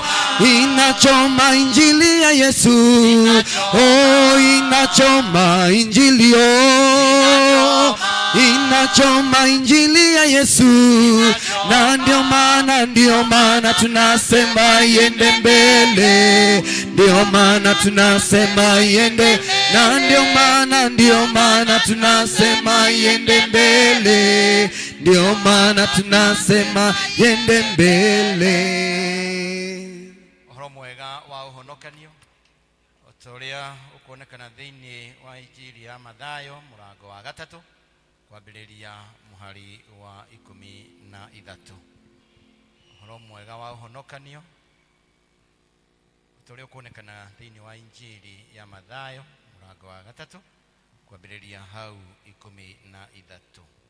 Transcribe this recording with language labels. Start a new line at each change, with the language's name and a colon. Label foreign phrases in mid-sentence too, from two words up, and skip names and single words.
Swahili: inachoma injili ya Yesu, oh inachoma injili yo, inachoma injili ya Yesu, na ndio maana tunasema yende mbele, ndio maana tunasema yende, na ndio maana tunasema yende mbele, ndio maana tunasema yende mbele.
Kikuyu: Ũhoro mwega wa ũhonokanio ũrĩa ũkuonekana thĩinĩ wa injili ya Mathayo mũrango wa 3 kwambĩrĩria mũhari wa 13. Ũhoro mwega wa ũhonokanio ũrĩa ũkuonekana thĩinĩ wa injili ya Mathayo mũrango wa 3 kwambĩrĩria hau 13.